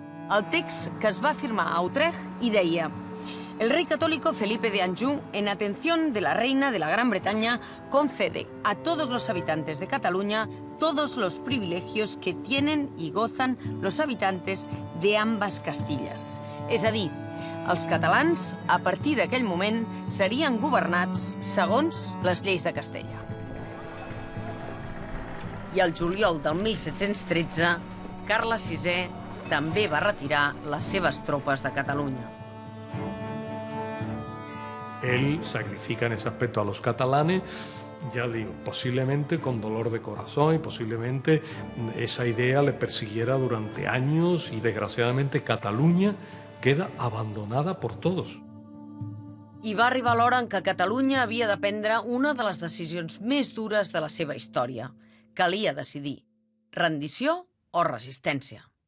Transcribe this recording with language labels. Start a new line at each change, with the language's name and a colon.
Catalan: el text que es va firmar a Utrecht i deia:
Spanish: el rey católico Felipe de Anjou, en atención de la reina de la Gran Bretaña, concede a todos los habitantes de Cataluña todos los privilegios que tienen y gozan los habitantes de ambas Castillas.
Catalan: És a dir, els catalans, a partir d'aquell moment, serien governats segons les lleis de Castella. I al juliol del 1713, Carles VI també va retirar les seves tropes de Catalunya.
Spanish: Él sacrifica en ese aspecto a los catalanes, ya digo, posiblemente con dolor de corazón y posiblemente esa idea le persiguiera durante años y desgraciadamente Cataluña queda abandonada por todos.
Catalan: I va arribar l'hora en què Catalunya havia de prendre una de les decisions més dures de la seva història. Calia decidir: rendició o resistència.